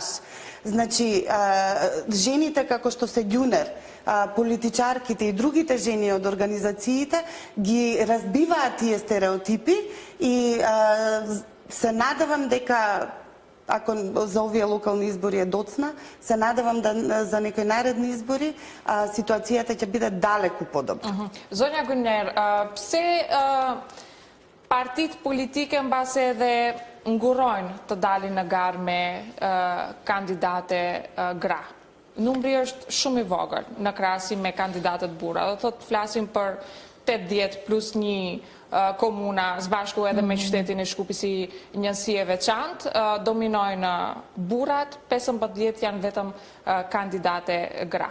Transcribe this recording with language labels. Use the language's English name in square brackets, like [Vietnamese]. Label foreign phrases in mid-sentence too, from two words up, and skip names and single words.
[Macedonian] Значи, жените како што се Gyner, политичарките и другите жени од организациите ги разбиваат тие стереотипи и се надевам дека ако за овие локални избори е доцна, се надевам да за некои наредни избори ситуацијата ќе биде далеку подобра. [Albanian] Zonja Gyner, pse partitë politike mbase edhe ngurojnë të dalin në garë me kandidate gra? Numri është shumë i vogël në krahasim me kandidatët burra. Do thotë flasim për 80 plus 1 komuna, zbashku edhe me qytetin e Shkupit si njësi e veçantë, dominojnë burrat, 15 janë vetëm kandidate gra.